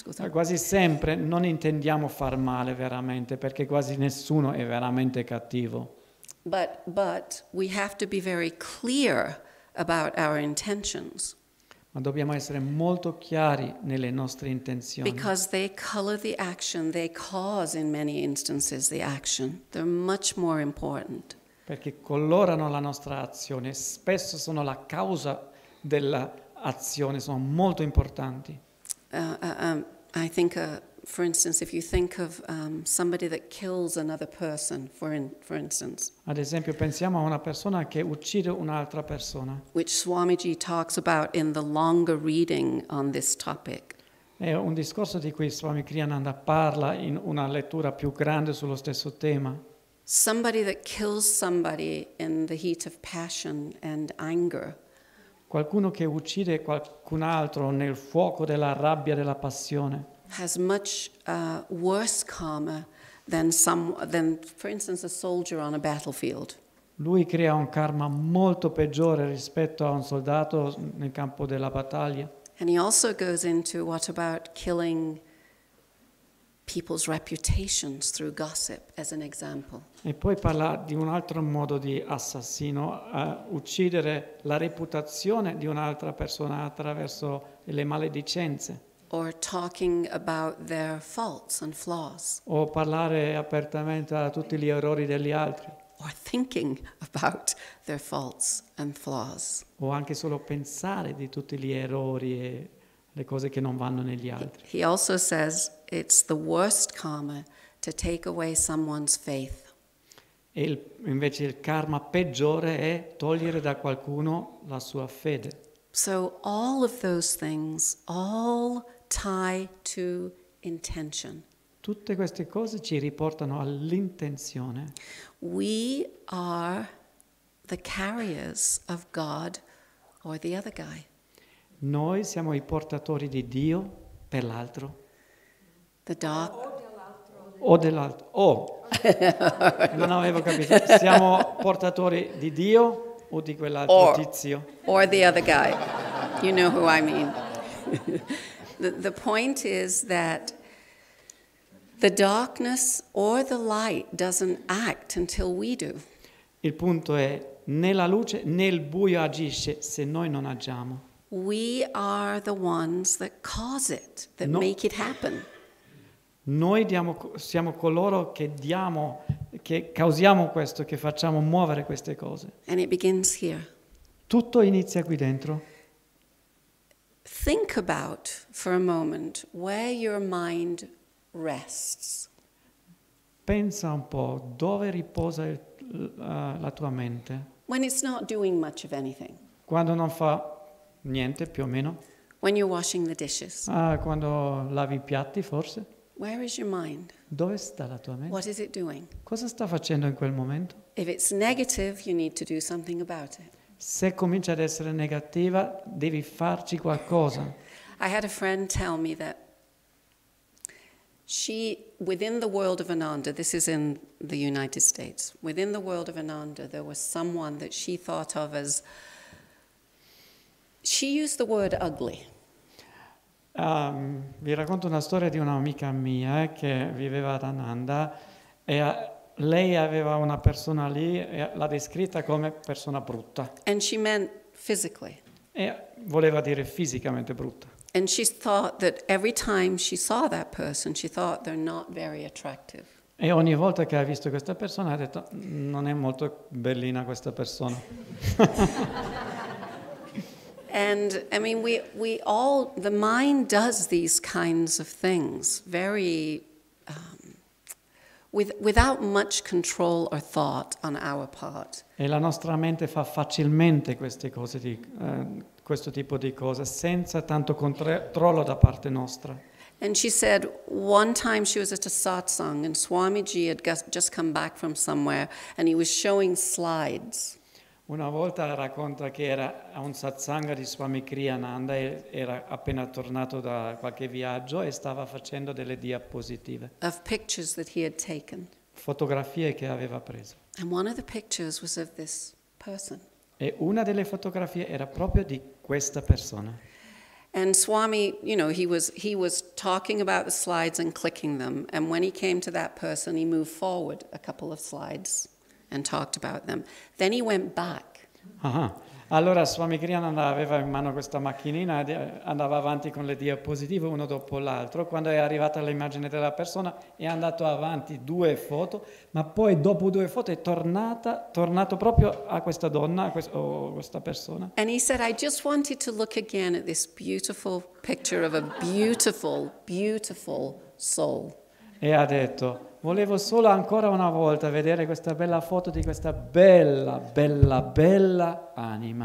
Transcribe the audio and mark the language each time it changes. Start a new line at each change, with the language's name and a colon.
Italian: Quasi sempre non intendiamo far male veramente, perché quasi nessuno è veramente cattivo.
English: But we have to be very clear about our intentions.
Italian: Ma dobbiamo essere molto chiari nelle nostre intenzioni.
English: Because they color the action, they cause in many instances the action. They're much more important.
Italian: Perché colorano la nostra azione, spesso sono la causa dell'azione, sono molto importanti.
English: I think, for instance, if you think of somebody that kills another person, for instance.
Italian: Ad esempio, pensiamo a una persona che uccide un'altra persona.
English: Which Swamiji talks about in the longer reading on this topic.
Italian: È un discorso di cui Swami Kriyananda parla in una lettura più grande sullo stesso tema.
English: Somebody that kills somebody in the heat of passion and anger.
Italian: Qualcuno che uccide qualcun altro nel fuoco della rabbia e della passione.
English: Has much worse karma than, for instance, a soldier on a battlefield.
Italian: Lui crea un karma molto peggiore rispetto a un soldato nel campo della battaglia.
English: And he also goes into what about killing people's reputations through gossip, as an example.
Italian: E poi parla di un altro modo di assassino, uccidere la reputazione di un'altra persona attraverso le maledicenze.
English: Or talking about their faults and flaws.
Italian: O parlare apertamente a tutti gli errori degli altri.
English: Or thinking about their faults and flaws.
Italian: O anche solo pensare di tutti gli errori e le cose che non vanno negli altri.
English: He also says it's the worst karma to take away someone's faith.
Italian: E invece il karma peggiore è togliere da qualcuno la sua fede.
English: So all of those things all tie to intention.
Italian: Tutte queste cose ci riportano all'intenzione.
English: We are the carriers of God or the other guy.
Italian: Noi siamo i portatori di Dio per l'altro.
English: The dark.
Italian: O dell'altro. Non avevo capito. Siamo portatori di Dio o di quell'altro tizio?
English: Or the other guy. You know who I mean. The point is that the darkness or the light doesn't act until we do.
Italian: Il punto è né la luce né il buio agisce se noi non agiamo.
English: We are the ones that cause it, that make it happen.
Italian: Noi siamo coloro che causiamo questo, che facciamo muovere queste cose.
English: And it begins here.
Italian: Tutto inizia qui dentro.
English: Think about for a moment where your mind rests.
Italian: Pensa un po' dove riposa la tua mente.
English: When it's not doing much of anything.
Italian: Quando non fa niente, più o meno.
English: When you're washing the dishes.
Italian: Quando lavi i piatti, forse.
English: Where is your mind?
Italian: Dove sta la tua mente?
English: What is it doing?
Italian: Cosa sta facendo in quel momento?
English: If it's negative, you need to do something about it.
Italian: Se comincia ad essere negativa, devi farci qualcosa.
English: I had a friend tell me that within the world of Ananda, this is in the United States, within the world of Ananda, there was someone that she thought of as, she used the word ugly.
Italian: Vi racconto una storia di un'amica mia che viveva ad Ananda Lei aveva una persona lì e l'ha descritta come persona brutta.
English: And she meant physically.
Italian: E voleva dire fisicamente brutta.
English: And she thought that every time she saw that person, she thought they're not very attractive.
Italian: E ogni volta che ha visto questa persona ha detto, non è molto bellina questa persona.
English: And I mean, we all, the mind does these kinds of things very, without much control or thought on our part.
Italian: E la nostra mente fa facilmente queste cose questo tipo di cose, senza tanto controllo da parte nostra.
English: And she said one time she was at a satsang and Swamiji had just come back from somewhere and he was showing slides.
Italian: Una volta racconta che era a un satsanga di Swami Kriyananda e era appena tornato da qualche viaggio e stava facendo delle diapositive.
English: Of pictures that he had taken.
Italian: Fotografie che aveva preso.
English: And one of the pictures was of this person.
Italian: E una delle fotografie era proprio di questa persona.
English: And Swami, you know, he was talking about the slides and clicking them. And when he came to that person, he moved forward a couple of slides and talked about them. Then he went back.
Italian: Allora Swami Kriyananda aveva in mano questa macchinina e andava avanti con le diapositive uno dopo l'altro. Quando è arrivata l'immagine della persona è andato avanti 2 foto, ma poi dopo 2 foto è tornato proprio a questa donna, o questa persona.
English: And he said, I just wanted to look again at this beautiful picture of a beautiful, beautiful soul.
Italian: E ha detto, volevo solo ancora una volta vedere questa bella foto di questa bella, bella, bella anima.